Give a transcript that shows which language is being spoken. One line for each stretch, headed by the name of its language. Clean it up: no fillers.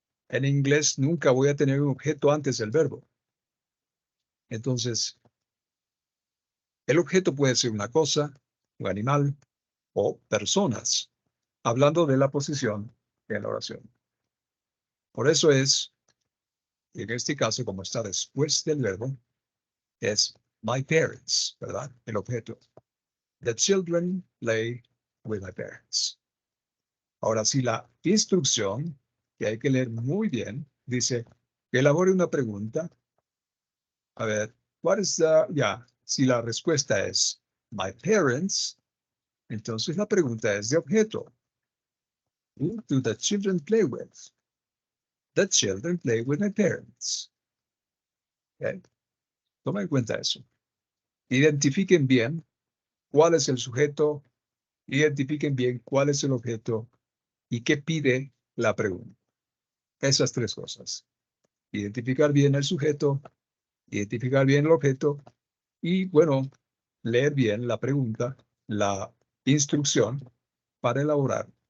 Spanish: En inglés nunca voy a tener un objeto antes del verbo. Entonces, el objeto puede ser una cosa, un animal o personas, hablando de la posición en la oración. Por eso es, en este caso, como está después del verbo, es
English: my parents,
Spanish: ¿verdad? El objeto.
English: The children play with my parents.
Spanish: Ahora sí, la instrucción, que hay que leer muy bien, dice, elabore una pregunta. A ver,
English: what is the,
Spanish: si la respuesta es
English: my parents,
Spanish: entonces la pregunta es de objeto.
English: Who do the children play with? The children play with my parents.
Spanish: Okay. Toma en cuenta eso. Identifiquen bien cuál es el sujeto, identifiquen bien cuál es el objeto y qué pide la pregunta. Esas tres cosas. Identificar bien el sujeto, identificar bien el objeto y, bueno, leer bien la pregunta, la instrucción para elaborar.